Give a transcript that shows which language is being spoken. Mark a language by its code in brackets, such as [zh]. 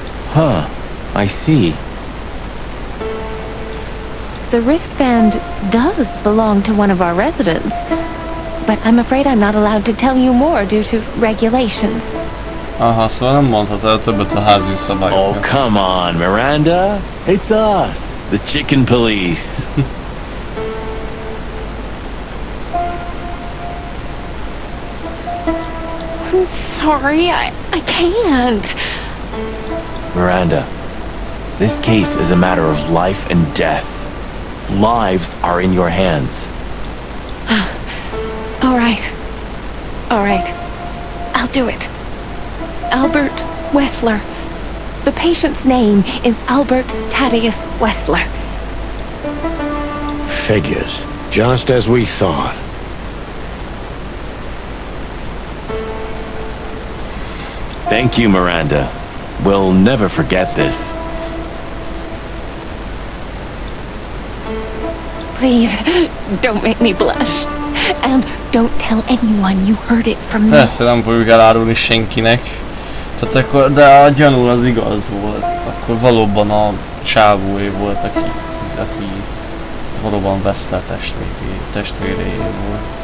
[en] Huh. I see. The wristband does belong to one of our residents. But I'm afraid I'm not allowed to tell you more due to regulations. [hu] Aha, szóval nem mondhat el többet a házi szabályoknak. [en] Oh, come on, Miranda. It's us, the Chicken Police. I'm sorry, I can't. Miranda, this case is a matter of life and death. Lives are in your hands. All right. All right. I'll do it. Albert Wessler. The patient's name is Albert Thaddeus Wessler. Figures. Just as we thought. Thank you, Miranda. We'll never forget this. Please, don't make me blush. And don't tell anyone you heard it from me. [hu] Persze nem fogjuk elárulni senkinek. Tehát akkor, de a gyanú az igaz volt. Akkor valóban a csávóé volt, aki valóban Wessler testvéréé volt.